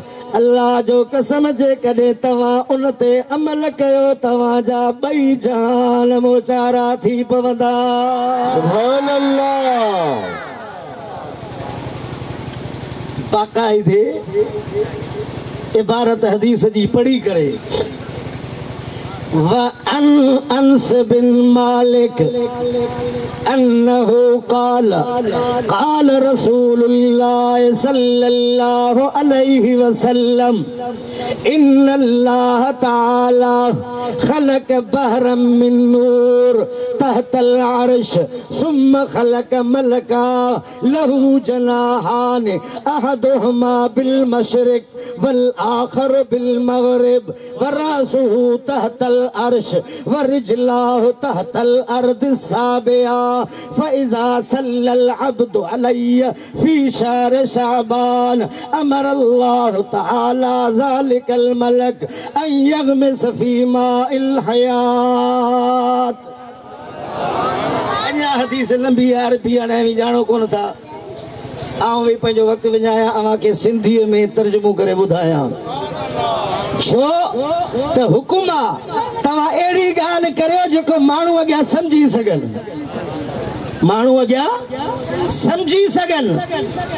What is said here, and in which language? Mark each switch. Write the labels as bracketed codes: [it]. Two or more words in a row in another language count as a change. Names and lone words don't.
[sd] अल्लाह जो कसम जे कॾहिं तव्हां उन ते अमल कयो तव्हांजा 2 जान मोचारा थी पवंदा। [ar] سبحان الله. [sd] बाक़ाइदे इबारत हदीस जी पढ़ी करे [ar] أنس بن مالك أنه قال قال رسول الله صلى الله عليه وسلم إن الله تعالى خلق بحرا من نور تحت العرش ثم خلق ملكا له جناحان أحدهما بالمشرق والآخر بالمغرب ورأسه تحت العرش ورجلاه تحت الأرض السابعة فإذا صلى العبد عليه في شهر شعبان أمر الله تعالى ذلك الملك أن يغمس في ماء الحياة. [sd] अञा हदीस लंबी है, अरबी हाणे जानो कोन था, आऊं भी पंहिंजो वक्त विञाया अव्हांखे सिंधीअ में तर्जुमो करे ॿुधायां। छो त हुकुम आहे तव्हां अहिड़ी ॻाल्हि करियो जेको माण्हू अॻियां सम्झी सघनि, माण्हू अॻियां सम्झी सघनि।